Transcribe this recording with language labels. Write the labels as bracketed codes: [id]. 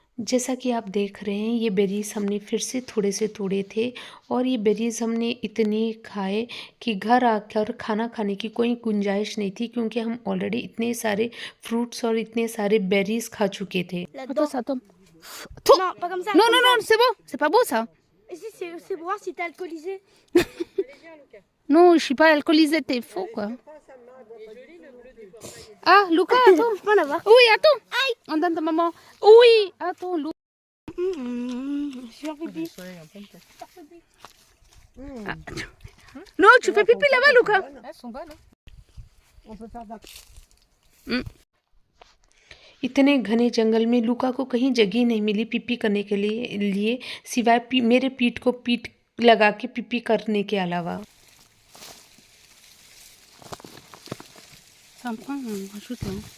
[hi] जैसा कि आप देख रहे हैं, ये बेरीज़ हमने फिर से थोड़े से तोड़े थे, और ये बेरीज़ हमने इतने खाए कि घर आकर खाना खाने की कोई गुंजाइश नहीं थी, क्योंकि हम ऑलरेडी इतने सारे फ्रूट्स और इतने सारे बेरीज़ खा चुके थे। [fr] Là-dedans. ça tombe. Non, pas comme ça. Non, comme non, ça. non, c'est bon, c'est pas beau ça. Ici, c'est pour voir si t'es alcoolisé. Non, je suis pas alcoolisée, t'es faux quoi. Ah, Luca, attends. Je peux en avoir. Oui, attends. On donne ta maman. Oui, attends, Luca. Sur pipi. Non, tu fais pipi là-bas, Luca. Elles sont bonnes, hein. On peut faire de la... [hi] इतने घने जंगल में लूका को कहीं जगह नहीं मिली PP करने के लिए सिवाय मेरे पीठ को पीठ लगा के पीपी करने के अलावा।